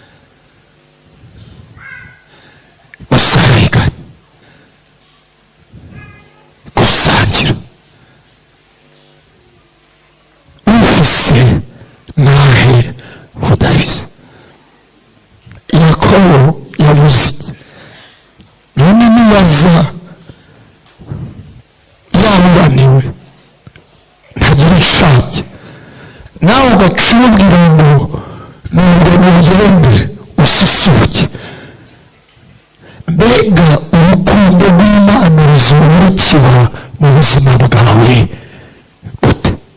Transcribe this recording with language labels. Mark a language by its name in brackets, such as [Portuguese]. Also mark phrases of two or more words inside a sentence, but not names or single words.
[Rundi] gusabikanya, gusangira, ufise nahe udafise. Yakobo yavuze iki? None niyaza yambaniwe ntagira ishake, nawe ugacubwira ngo nubwo mugende usisuke, mbega urukundo rw'Imana ruzurukira mu buzima bwawe gute?